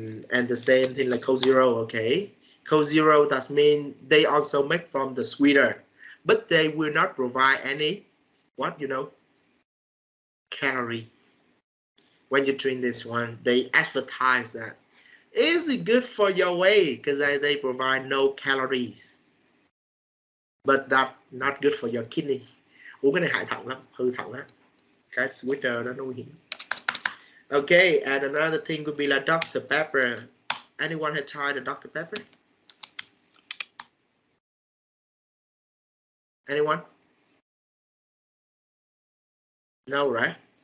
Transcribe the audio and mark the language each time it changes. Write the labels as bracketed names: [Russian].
[English] And the same thing like Coke Zero. Okay, Coke Zero that mean they also make from the sweeter, but they will not provide any calorie. When you drink this one, they advertise that is it good for your weight because they provide no calories, but that not good for your kidney. [Vietnamese] Uống cái này hại thận lắm, hư thận á. Cái sweeter đó nó nguy hiểm. [English] Okay, and another thing would be like Dr. Pepper. Anyone had tried the Dr. Pepper? Anyone? No, right?